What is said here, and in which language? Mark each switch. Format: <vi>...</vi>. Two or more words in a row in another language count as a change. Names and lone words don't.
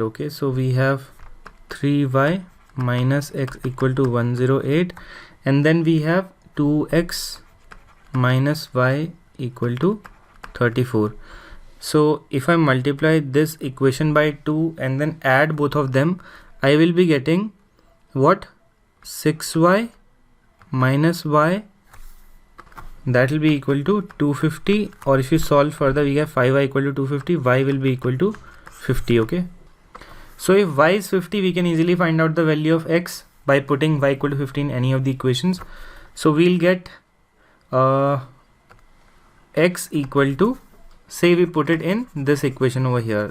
<en>Okay, so we have 3y minus x equal to 108, and then we have 2x minus y equal to 34. So if I multiply this equation by 2 and then add both of them, I will be getting what? 6y minus y, that will be equal to 250. Or if you solve further, we have 5y equal to 250, y will be equal to 50. Okay, so if y is 50, we can easily find out the value of x by putting y equal to 50 in any of the equations. So we'll get x equal to, say we put it in this equation over here.</en>